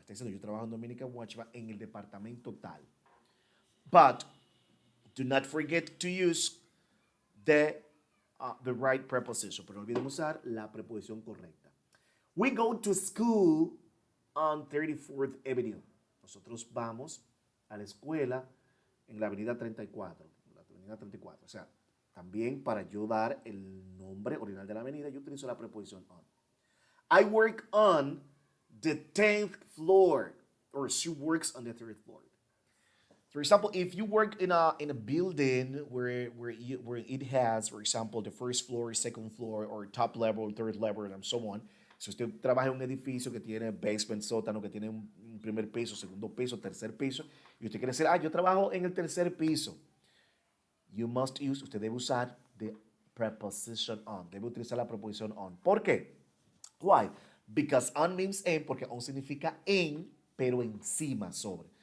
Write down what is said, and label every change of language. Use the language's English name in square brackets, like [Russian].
[Spanish] Está diciendo, yo trabajo en Dominican Watchman en el departamento tal. [English] But do not forget to use the right preposition. [Spanish] Pero no olviden usar la preposición correcta. [English] We go to school on 34th Avenue. [Spanish] Nosotros vamos a la escuela en la avenida 34. O sea, también para yo dar el nombre original de la avenida, yo utilizo la preposición on. [English] I work on the 10th floor, or she works on the 3rd floor. For example, if you work in a building where it has, for example, the first floor, second floor, or top level, third level, and so on. [Spanish] Si usted trabaja en un edificio que tiene basement, sótano, que tiene un primer piso, segundo piso, tercer piso, y usted quiere decir, yo trabajo en el tercer piso. Usted debe usar [English] the preposition on. [Spanish] Debe utilizar la preposición on. ¿Por qué? [English] Why? Because on means en, [Spanish] porque on significa en, pero encima, sobre.